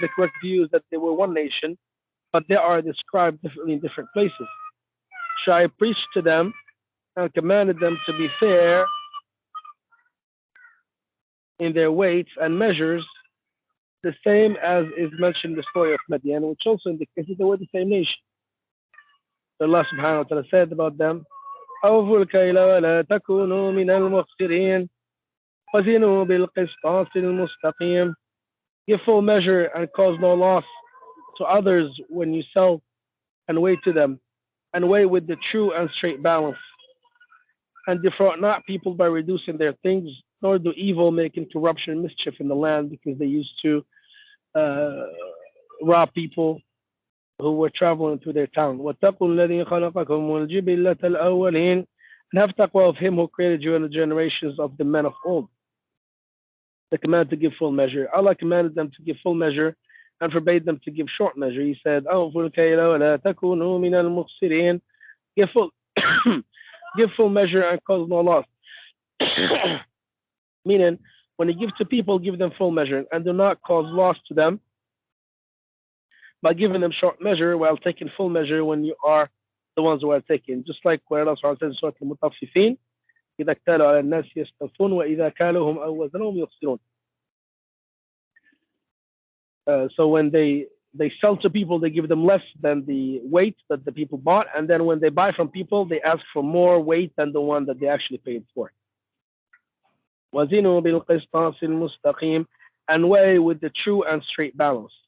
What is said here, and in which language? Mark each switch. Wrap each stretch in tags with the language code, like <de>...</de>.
<en>The correct view is that they were one nation, but they are described differently in different places. Shu'aib preached to them and commanded them to be fair in their weights and measures, the same as is mentioned in the story of Madian, which also indicates that they were the same nation. Allah subhanahu wa ta'ala said about them,</en> <ar>أوفوا الكيل ولا تكونوا من المخسرين وزنوا بالقسطاس المستقيم.</ar> <en>Give full measure and cause no loss to others when you sell, and weigh to them, and weigh with the true and straight balance. And defraud not people by reducing their things, nor do evil, making corruption and mischief in the land, because they used to rob people who were traveling through their town.</en> <ar>وَاتَّقُوا الَّذِي خَلَقَكُمْ وَالْجِبِلَّةَ الْأَوَّلِينَ.</ar> <en>And have taqwa of him who created you in the generations of the men of old. The command to give full measure. Allah commanded them to give full measure and forbade them to give short measure. He said,</en> <ar>أوفوا الكيل ولا تكونوا من المخسرين.</ar> <en>Give full, give full measure and cause no loss. Meaning, when you give to people, give them full measure and do not cause loss to them by giving them short measure while taking full measure when you are the ones who are taking. Just like where Allah says in Surah Al-Mutaffifin,</en> <ar>إذا اكتالوا على الناس يستوفون وإذا كالوهم أو وزنوهم يخسرون.</ar> <en>So when they sell to people, they give them less than the weight that the people bought, and then when they buy from people, they ask for more weight than the one that they actually paid for.</en> <ar>وَزِنُوا بِالْقِسْطَاسِ الْمُسْتَقِيمِ,</ar> <en>and weigh with the true and straight balance.</en>